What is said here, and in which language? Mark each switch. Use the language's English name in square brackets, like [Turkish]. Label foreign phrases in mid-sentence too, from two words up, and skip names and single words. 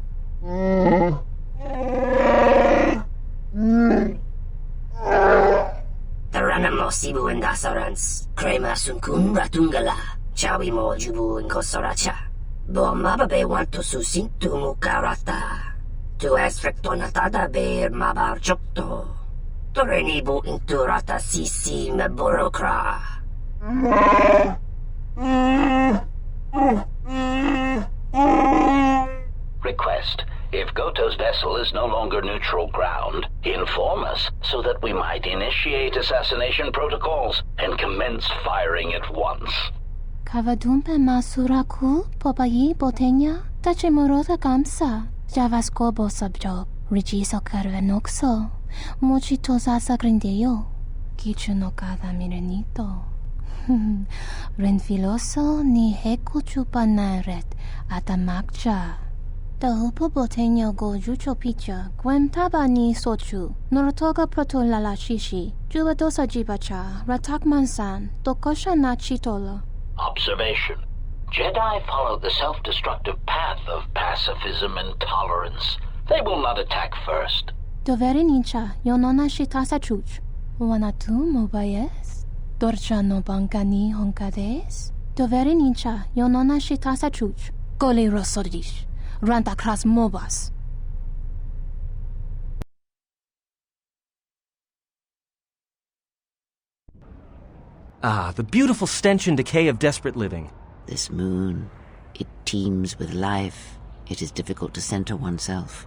[English] Taranamo sibu endasarans, crema sunkun ratungala, chawi mo jubu inkosoracha. Bo mababe wanto susintu mukarata. Tu esfrektonatada ber mabar chokto. Torenibu inturata sisi meborokra. Request. If Goto's vessel is no longer neutral ground, inform us so that we might initiate assassination protocols and commence firing at once. Kavadumpe masuraku popayi botenya tachimurota kamsa javaskobo sabjob rijiso karvenokso mochito sasa grindeyo kichu no kada mirenito. Renfiloso ni heku chupanaret atamakcha. Tahupo boteño go jucho picha, gwem tabani sochu, norotoga proto lala shishi, jubadosa jibacha, ratak mansan, dokosha na chitolo. Observation. Jedi follow the self-destructive path of pacifism and tolerance. They will not attack first. Doveri nincha, yonona shitasa chuch. Wanatu mobayes? Dorcha no bankani honkades? Doveri nincha, yonona shitasa chuch. Gole rosodish. Ranta kras mobas. Ah, the beautiful stench and decay of desperate living. This moon, it teems with life. It is difficult to center oneself.